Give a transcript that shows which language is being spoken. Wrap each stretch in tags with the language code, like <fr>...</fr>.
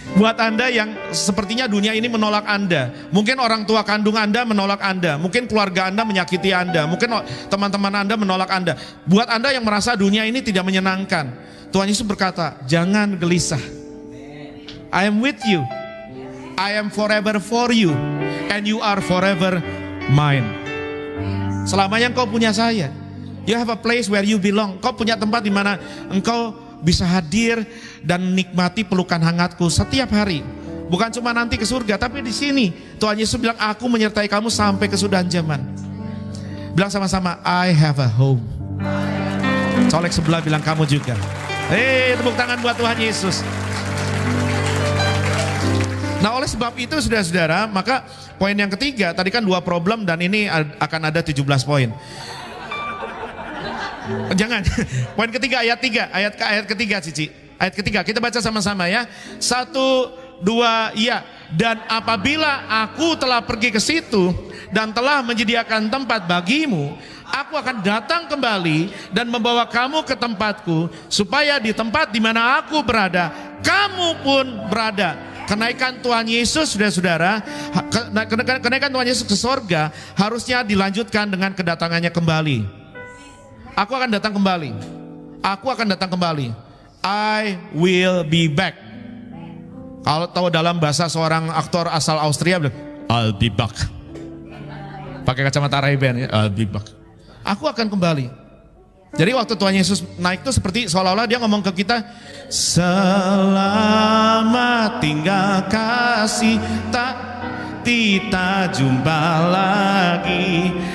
<id>Buat Anda yang sepertinya dunia ini menolak Anda, mungkin orang tua kandung Anda menolak Anda, mungkin keluarga Anda menyakiti Anda, mungkin teman-teman Anda menolak Anda. Buat Anda yang merasa dunia ini tidak menyenangkan, Tuhan Yesus berkata, jangan gelisah.</id> <en>I am with you. I am forever for you and you are forever mine.</en> <id>Selamanya engkau punya saya.</id> <en>You have a place where you belong.</en> <id>Kau punya tempat di mana engkau bisa hadir dan nikmati pelukan hangatku setiap hari. Bukan cuma nanti ke surga, tapi di sini Tuhan Yesus bilang, aku menyertai kamu sampai kesudahan zaman. Bilang sama-sama,</id> <en>I have a home.</en> <id>Colek sebelah bilang kamu juga. Tepuk tangan buat Tuhan Yesus. Nah, oleh sebab itu saudara-saudara, maka poin yang ketiga, tadi kan 2 problem dan ini akan ada 17 poin. Jangan, poin ketiga ayat 3, ayat ketiga Cici. Ayat ketiga, kita baca sama-sama ya. 1, 2, ya. Dan apabila aku telah pergi ke situ dan telah menyediakan tempat bagimu, aku akan datang kembali dan membawa kamu ke tempatku, supaya di tempat di mana aku berada, kamu pun berada. Kenaikan Tuhan Yesus, saudara-saudara, kenaikan Tuhan Yesus ke sorga harusnya dilanjutkan dengan kedatangannya kembali. Aku akan datang kembali. Aku akan datang kembali.</id> <en>I will be back.</en> <id>Kalau tahu dalam bahasa seorang aktor asal Austria bilang,</id> <en>I'll be back.</en> <id>Pakai kacamata Ray-Ban ya,</id> <en>I'll be back.</en> <id>Aku akan kembali. Jadi waktu Tuhan Yesus naik itu seperti seolah-olah dia ngomong ke kita, selamat tinggal kasih, tak kita jumpa lagi.</id>